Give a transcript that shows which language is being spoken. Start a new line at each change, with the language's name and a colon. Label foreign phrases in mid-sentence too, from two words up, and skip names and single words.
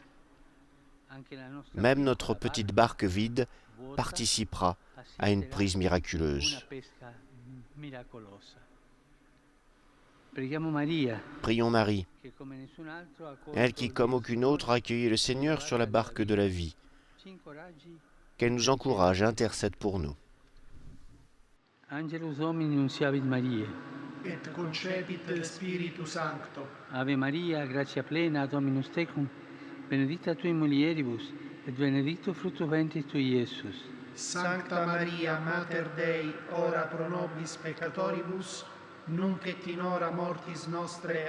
French: Même notre petite barque vide participera à une prise miraculeuse. Prions Marie, elle qui, comme aucune autre, a accueilli le Seigneur sur la barque de la vie. Qu'elle nous encourage et intercède pour nous.
Latin: Angelus Domini nunciavit Mariae. Et concepit Spiritus Sancto. Ave Maria, gratia plena, Dominus tecum, benedicta tui mulieribus, et benedictus fructus ventris tui, Iesus. Sancta Maria, Mater Dei, ora pro nobis peccatoribus, nunc et in hora mortis nostre.